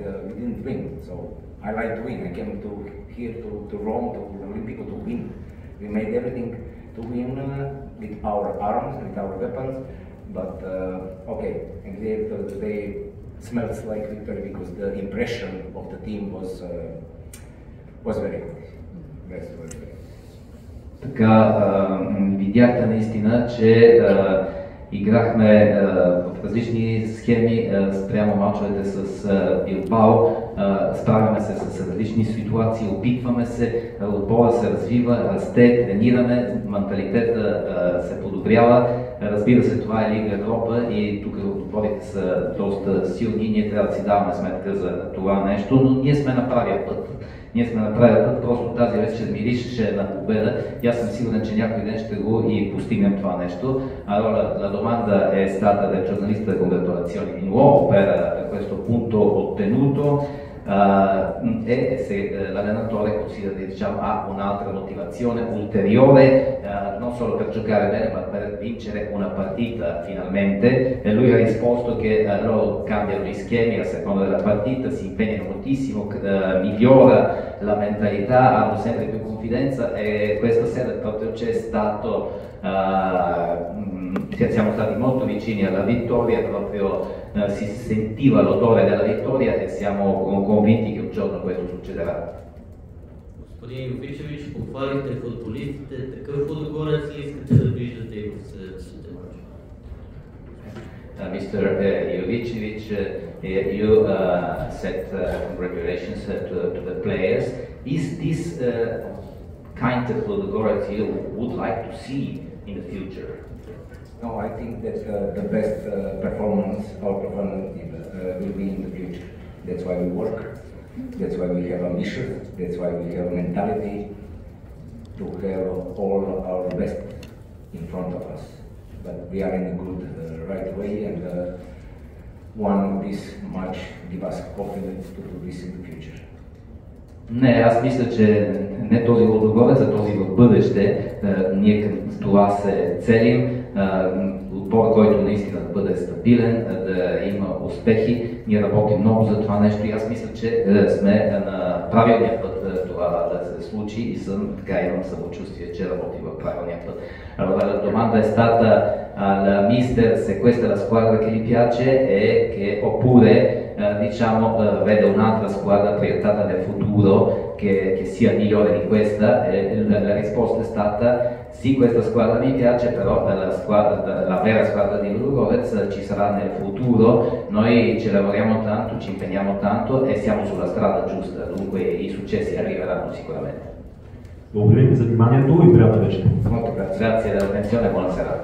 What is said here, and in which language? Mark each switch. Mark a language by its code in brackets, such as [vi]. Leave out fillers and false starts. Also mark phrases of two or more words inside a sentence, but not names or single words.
[en] We didn't win, so I like to win. I came here to Rome, to Olympico to win. We made everything to win with our arms, with our weapons, but okay, and they smells like victory because the impression of the team was very good. Very good. [bg] Така, видяхте наистина, че играхме в различни схеми спрямо мачовете с Билбао, справяме се с различни ситуации, опитваме се, отбора се развива, расте, тренираме, менталитета се подобрява. Разбира се, това е Лига Европа и тук отборите са доста силни, ние трябва да си даваме сметка за това нещо, но ние сме на правия път. Ние сме на правия път, просто тази вечер miriше на победа и аз съм сигурен, че някой ден ще го и постигнем това нещо. [it] Allora, la domanda è stata del giornalista, congratulazioni di nuovo per questo punto ottenuto e se l'allenatore considera, diciamo, ha un'altra motivazione ulteriore, non solo per giocare bene ma per vincere una partita finalmente, e lui ha risposto che loro cambiano gli schemi a seconda della partita, si impegnano moltissimo, migliora la mentalità, hanno sempre più confidenza e questa sera proprio c'è stato siamo stati molto vicini alla vittoria, proprio si sentiva l'odore della vittoria e siamo convinti che un giorno questo succederà. [bg] Господин Йовичевич, похвалихте футболистите, такъв отгорец ли искате да виждате и в следващите мачове? [en] Mr. Jovicevic, you said congratulations to the players. Is this kind of Ludogorets you would like to see in the future? No, I think that the best performance out of an will be in the future. That's why we work. That's why we have ambition. That's why we have mentality to have all our best in front of us. But we are in a good, right way, and one this much give us confidence to do this in the future. [bg] Не, аз мисля, че не този Лудогорец, а този в бъдеще. Ние към това се целим. Отбор, който наистина да бъде стабилен, да има успехи. Ние работим много за това нещо и аз мисля, че сме на правилния път това да се случи и имам самочувствие, че работим в правилния pът. [it] Allora, la domanda è stata al mister se questa è la squadra che gli piace e che oppure vede un'altra squadra proiettata nel futuro che sia migliore di questa, e la risposta è stata sì, questa squadra mi piace, però la vera squadra di Ludogorets ci sarà nel futuro. Noi ci lavoriamo tanto, ci impegniamo tanto e siamo sulla strada giusta, dunque i successi arriveranno sicuramente. [bg] Благодаря ви за вниманието и приятна вечер. [it] Grazie dell'attenzione e buona serata.